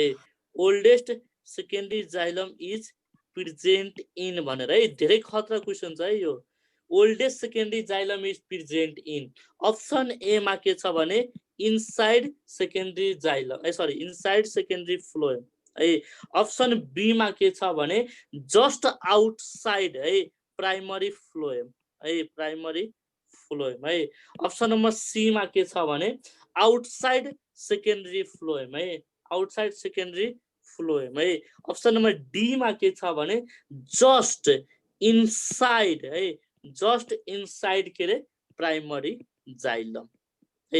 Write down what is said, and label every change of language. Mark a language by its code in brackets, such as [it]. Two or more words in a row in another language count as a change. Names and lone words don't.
[en] oldest secondary xylem is present in [ne] भनेर है। धेरै खतरा क्वेसन छ है यो। [en] oldest secondary xylem is present in option A [ne] मा के छ भने [en] inside secondary xylem sorry inside secondary phloem है। option B [ne] मा के छ भने [en] just outside है primary phloem है primary phloem है। option number C [ne] मा के छ भने [en] outside secondary phloem है outside secondary phloem है। option number D [ne] मा के छ भने [en] just inside है, just inside [ne] के रे [en] primary xylem है।